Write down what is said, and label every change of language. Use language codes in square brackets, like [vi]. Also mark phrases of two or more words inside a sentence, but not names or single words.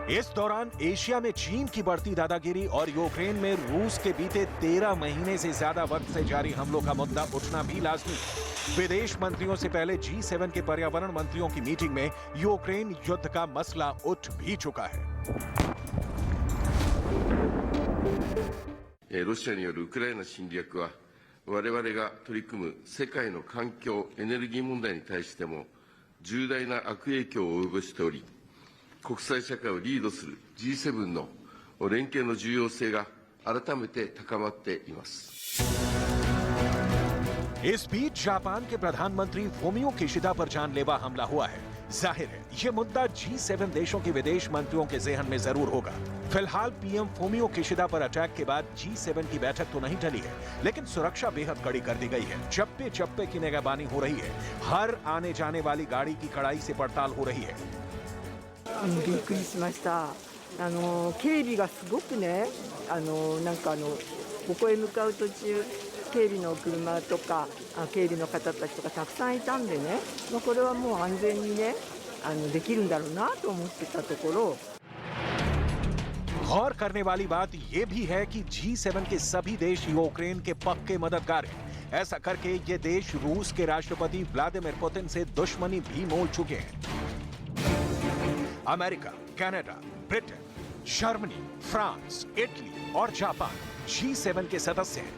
[hi] इस दौरान एशिया में चीन की बढ़ती दादागिरी और यूक्रेन में रूस के बीते 13 महीने से ज्यादा वक्त से जारी हमलों का मुद्दा उठना भी लाजमी है। विदेश मंत्रियों से पहले G7 के पर्यावरण मंत्रियों की मीटिंग में यूक्रेन युद्ध का मसला उठ भी चुका है। [ja] ロシアによるウクライナ侵略は我々が取り組む世界の環境エネルギー問題に対しても重大な悪影響を及ぼしており、国際社会をリードする G7 の連携の重要性が改めて高まっています。 [hi] इस बीच जापान के प्रधानमंत्री फूमियो किशिदा पर जानलेवा हमला हुआ है। जाहिर है ये मुद्दा G7 देशों के विदेश मंत्रियों के ज़हन में जरूर होगा। फिलहाल पीएम फूमियो किशिदा पर अटैक के बाद G7 की बैठक तो नहीं टली है, लेकिन सुरक्षा बेहद कड़ी कर दी गई है। चप्पे चप्पे की निगरानी हो रही है। हर आने जाने वाली गाड़ी की कड़ाई से पड़ताल हो रही है। [ja] びっくりしました。警備がすごくね、ここへ向かう途中、警備の車とか警備の方たちとかたくさんいたんでね、これはもう安全にね、できるんだろうなと思ってたところ。 [hi] गौर करने वाली बात यह भी है कि G7 के सभी देश यूक्रेन के पक्के मददगार हैं। ऐसा करके ये देश रूस के राष्ट्रपति व्लादिमीर पुतिन से दुश्मनी भी मोल चुके हैं। अमेरिका, कनाडा, ब्रिटेन, जर्मनी, फ्रांस, इटली और जापान G7 के सदस्य हैं।